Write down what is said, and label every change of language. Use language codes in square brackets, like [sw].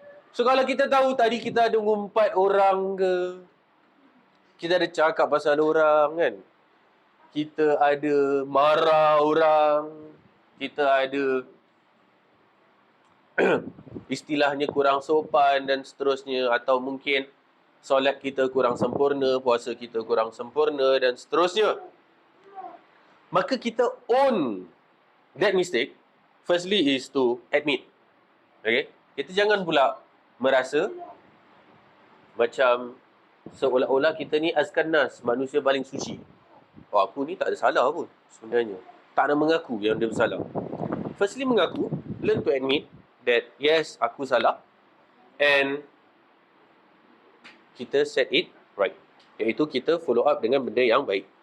[ms] So kalau kita tahu tadi kita ada ngumpat orang ke, kita ada cakap pasal orang kan, kita ada marah orang, kita ada istilahnya kurang sopan dan seterusnya, atau mungkin solat kita kurang sempurna, puasa kita kurang sempurna dan seterusnya, maka kita [en] own that mistake. Firstly is to admit. Okay? [ms] Kita jangan pula merasa macam seolah-olah kita ni azkan nas, manusia paling suci. Oh, aku ni tak ada salah pun sebenarnya. Tak nak mengaku yang dia bersalah. [en] Firstly [ms] mengaku, [en] learn to admit that yes, [ms] aku salah, [en] and [ms] kita [en] set it right. [ms] Iaitu kita [en] follow up [ms] dengan benda yang baik.